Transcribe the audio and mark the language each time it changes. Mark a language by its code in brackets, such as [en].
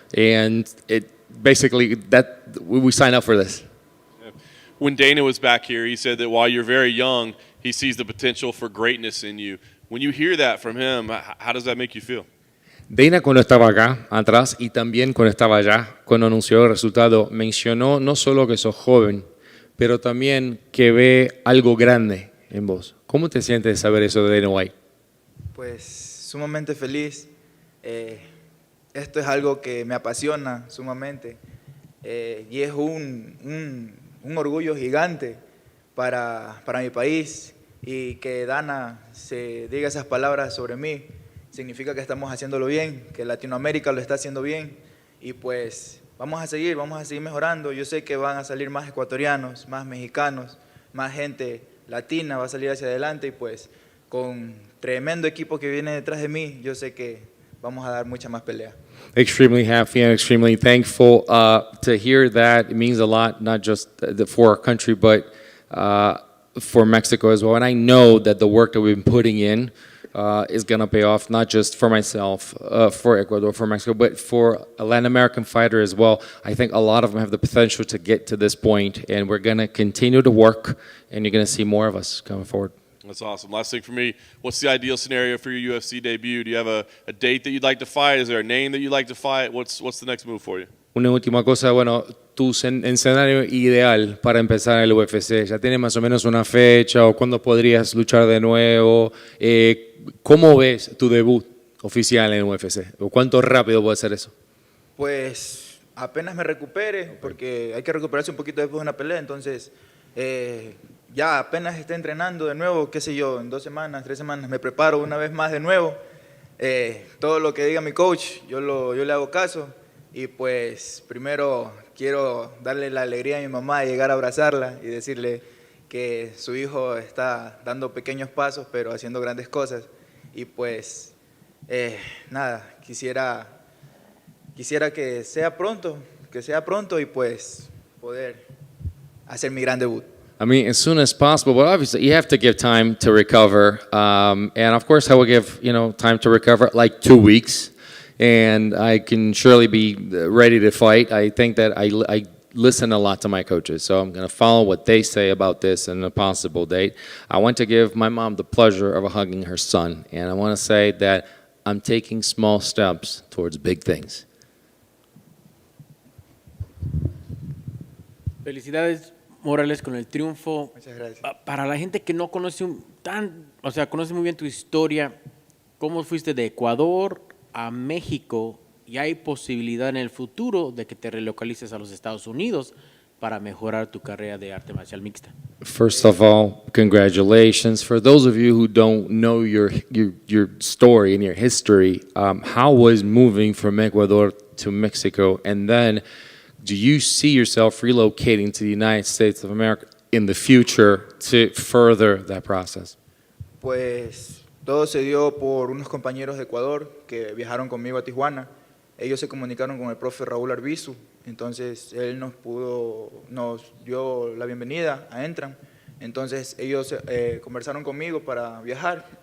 [en] And we sign up for this. When Dana was back here, he said that while you're very young, he sees the potential for greatness in you. When you hear that from him, how does that make you feel? [es] Dana, cuando estaba acá atrás y también cuando estaba allá, cuando anunció el resultado, mencionó no solo que sos joven, pero también que ve algo grande en vos. ¿Cómo te sientes de saber eso de Dana White? Pues sumamente feliz. Esto es algo que me apasiona sumamente y es un orgullo gigante para mi país, y que Dana se diga esas palabras sobre mí significa que estamos haciéndolo bien, que Latinoamérica lo está haciendo bien, y pues vamos a seguir mejorando. Yo sé que van a salir más ecuatorianos, más mexicanos, más gente latina va a salir hacia adelante, y pues con tremendo equipo que viene detrás de mí, yo sé que vamos a dar mucha más pelea. [en] Extremely happy and extremely thankful to hear that. It means a lot, not just for our country, but for Mexico as well. And I know that the work that we've been putting in is going to pay off, not just for myself, for Ecuador, for Mexico, but for a Latin American fighter as well. I think a lot of them have the potential to get to this point, and we're going to continue to work, and you're going to see more of us coming forward. That's awesome. Last thing for me, what's the ideal scenario for your UFC debut? Do you have a date that you'd like to fight? Is there a name that you'd like to fight? What's the next move for you? [es] Una última cosa, bueno, tu escenario ideal para empezar el UFC? ¿Ya tienes más o menos una fecha o cuándo podrías luchar de nuevo? ¿Cómo ves tu debut oficial en el UFC? ¿O cuánto rápido puede ser eso? Pues apenas me recupere, porque hay que recuperarse un poquito después de una pelea, entonces ya apenas esté entrenando de nuevo, qué sé yo, en 2 semanas, 3 semanas, me preparo una vez más de nuevo. Todo lo que diga mi coach, yo le hago caso. Y pues primero quiero darle la alegría a mi mamá de llegar a abrazarla y decirle que su hijo está dando pequeños pasos, pero haciendo grandes cosas. Y pues nada, quisiera que sea pronto y pues poder hacer mi gran debut. [en] I mean, as soon as possible, but obviously you have to give time to recover. And of course, I will give time to recover, like 2 weeks, and I can surely be ready to fight. I think that I listen a lot to my coaches, so I'm going to follow what they say about this and a possible date. I want to give my mom the pleasure of hugging her son, and I want to say that I'm taking small steps towards big things. [es] Felicidades, Morales, con el triunfo. Muchas gracias. Para la gente que no conoce conoce muy bien tu historia, ¿cómo fuiste de Ecuador a México? Y hay posibilidad en el futuro de que te relocalices a los Estados Unidos para mejorar tu carrera de arte marcial mixta. [en] First of all, congratulations. For those of you who don't know your story and your history, how was moving from Ecuador to Mexico? And then, do you see yourself relocating to the United States of America in the future to further that process? [es] Pues todo se dio por unos compañeros de Ecuador que viajaron conmigo a Tijuana. Ellos se comunicaron con el profe Raúl Arbizu, entonces él nos dio la bienvenida a Entram. Entonces ellos conversaron conmigo para viajar.